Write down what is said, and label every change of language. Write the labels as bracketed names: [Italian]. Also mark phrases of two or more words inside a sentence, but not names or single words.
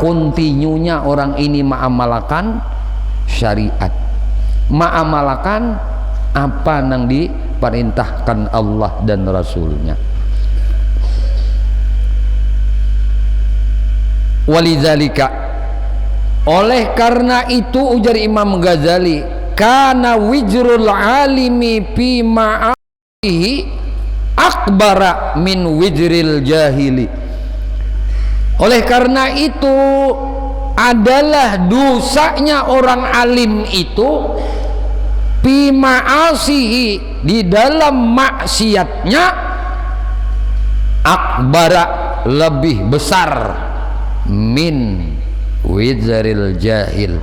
[Banjar] Kontinunya orang ini mengamalkan syariat, mengamalkan apa yang diperintahkan Allah dan Rasulnya. Walidzalika, oleh karena itu ujar Imam Ghazali, [Arabic] كان وزر العالم في معاصيه أكبر من وزر الجاهل. [Banjar] Oleh karena itu adalah dosanya orang alim itu [Arabic] في معاصيه, [Banjar] di dalam maksiatnya, akbara, lebih besar, [Arabic] من وزر الجاهل.